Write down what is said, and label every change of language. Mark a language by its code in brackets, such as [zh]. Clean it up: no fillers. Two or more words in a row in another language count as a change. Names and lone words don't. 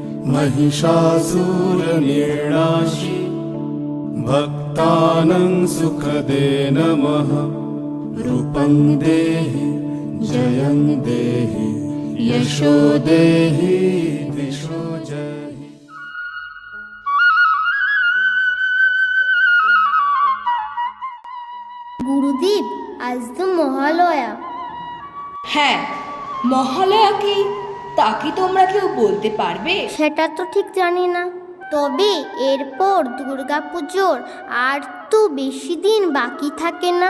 [sa] महिषासुरनिर्णाशि भक्तानां सुखदे नमः। रूपं देहि जयं देहि यशो देहि दिशो जहि। [bn] গুরুদেব, আজ তো মহালয়া। হ্যাঁ, মহালয়া কি তা কি তোমরা কেউ বলতে পারবে? সেটা তো ঠিক জানি না, তবে এরপর দুর্গাপুজোর আর তো বেশি দিন বাকি থাকে না।